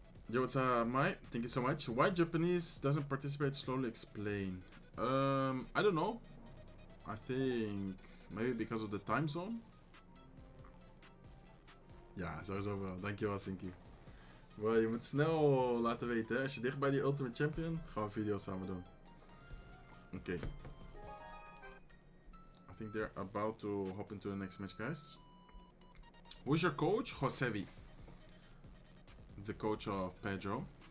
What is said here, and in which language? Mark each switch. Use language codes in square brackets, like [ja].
[en] Yo, what's up, Mai? Thank you so much. Why Japanese doesn't participate? Slowly explain. I don't know. I think maybe because of the time zone. [nl] Ja, sowieso wel. Dankjewel, Sinky. Bro, je moet snel laten weten, hè. Als je dicht bij die Ultimate Champion, gaan we een video samen doen. Oké. [en] I think they're about to hop into the next match, guys. Who's your coach? Josevi. The coach of Pedro.